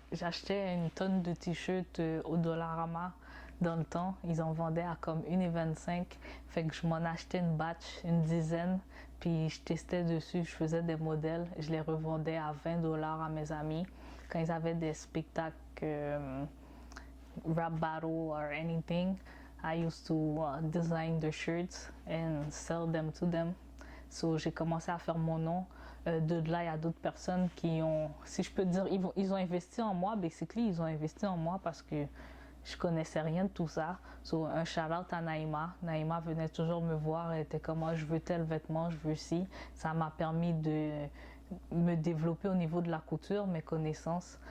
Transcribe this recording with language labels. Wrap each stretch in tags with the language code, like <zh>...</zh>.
<fr>J'achetais une tonne de t-shirts au Dollarama dans le temps, ils en vendaient à comme 1,25 $, fait que je m'en achetais une batch, une dizaine, puis je testais dessus, je faisais des modèles, je les revendais à 20 $ à mes amis quand ils avaient des spectacles</fr> <en>rap battle or anything. I used to design the shirts and sell them to them.</en> <fr>So, j'ai commencé à faire mon nom. De là, il y a d'autres personnes qui ont, si je peux dire, ils ont investi en moi. Basically, ils ont investi en moi parce que je connaissais rien de tout ça. So, un shout-out à Naïma. Naïma venait toujours me voir. Elle était comme, moi, je veux tel vêtement, je veux ci. Ça m'a permis de me développer au niveau de la couture, mes connaissances.</fr>